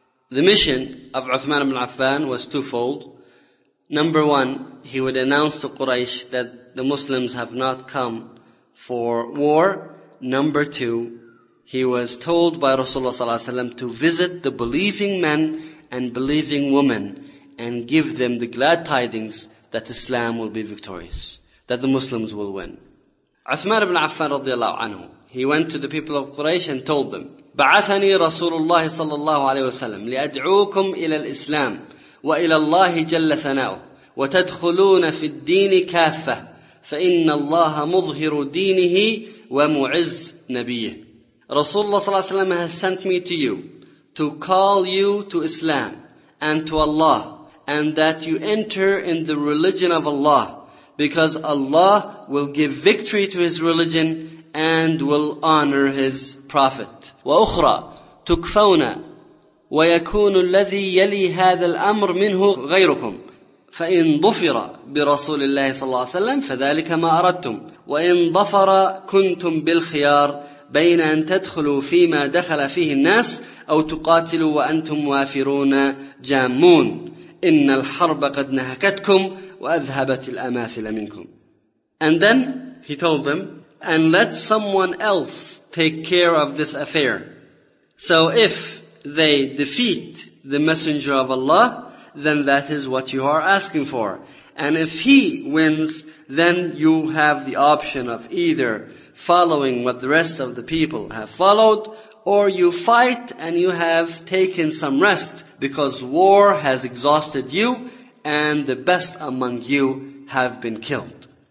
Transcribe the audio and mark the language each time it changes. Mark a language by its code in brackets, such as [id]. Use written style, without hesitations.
[en] The mission of Uthman ibn Affan was twofold. Number one, he would announce to Quraysh that the Muslims have not come for war. Number two, he was told by Rasulullah ﷺ to visit the believing men and believing women and give them the glad tidings that Islam will be victorious, that the Muslims will win. Uthman ibn Affan radiallahu anhu, he went to the people of Quraysh and told them, [ar] "بعثني رسول الله صلى الله عليه وسلم لأدعوكم إلى الإسلام وإلى الله جل ثناؤه وتدخلون في الدين كافة فإن الله مظهر دينه ومعز نبيه." [en] Rasulullah [ar] صلى الله عليه وسلم [en] has sent me to you to call you to Islam and to Allah, and that you enter in the religion of Allah, because Allah will give victory to His religion and will honor His Prophet. [ar] وأخرى تكفون ويكون الذي يلي هذا الأمر منه غيركم فإن ضفر برسول الله صلى الله عليه وسلم فذلك ما أردتم وإن ضفر كنتم بالخيار بين أن تدخلوا فيما دخل فيه الناس أو تقاتلوا وأنتم وافرون جامون إن الحرب قد نهكتكم وأذهبت الأماثل منكم. [en] And then he told them, "And let someone else take care of this affair. So if they defeat the messenger of Allah, then that is what you are asking for. And if he wins, then you have the option of either following what the rest of the people have followed, or you fight and you have taken some rest because war has exhausted you and the best among you have been killed.